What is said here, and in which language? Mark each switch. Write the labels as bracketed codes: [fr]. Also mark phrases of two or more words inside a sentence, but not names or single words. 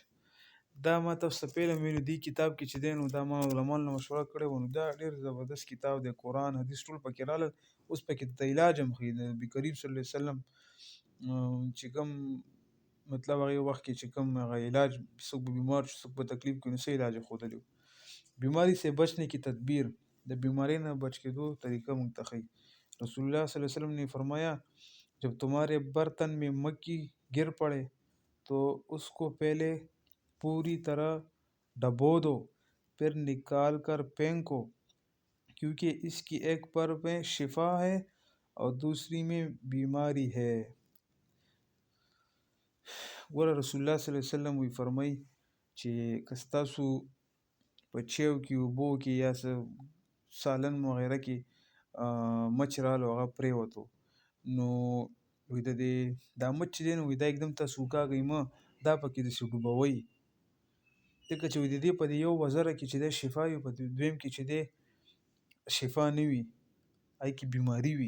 [ps] دا ما تاسو ته پهله ویلو دې کتاب کې چې دی نو دا ما علماء نه مشوره کړې وه، نو دا ډېر زبردست کتاب دی، قرآن حدیث ټول پکې راغلل. اوس پکې د علاج هم ښیي، د نبي کریم صلی الله علیه وسلم چې کوم مطلب هغې وخت کې چې کوم هغه علاج څوک به بیمار شو څوک په تکلیف کې نو څه علاج یې ښودلی و. [ur] بیماری سے بچنے کی تدبیر، [ps] د بیماری نه بچ کېدو طریقه موږ ته ښیي. [ur] رسول الله صلی اللہ علیہ وسلم نے فرمایا جب تمہارے برتن میں مکھی گر پڑے تو اس کو پہلے پوری طرح ڈبو دو پھر نکال کر پھینکو، کیونکہ اس کی ایک پر میں شفا ہے اور دوسری میں بیماری ہے. [ps] ګوره رسول الله صلی الله علیه وسلم وی فرمای چې که ستاسو په چیو کې اوبو کې یا سالن وغیره کې مچ رالو هغه پرېوتو، نو وی د دې دا مچ چې دی نو وی دا एकदम تاسو وکاږئ مه، دا پکې داسې ډوبوئ، ځکه چې وی د دې په دې یو وزره کې چې دی شفا وي، په دویم کې چې دی شفا نه وي، هغې کې بیماري وي.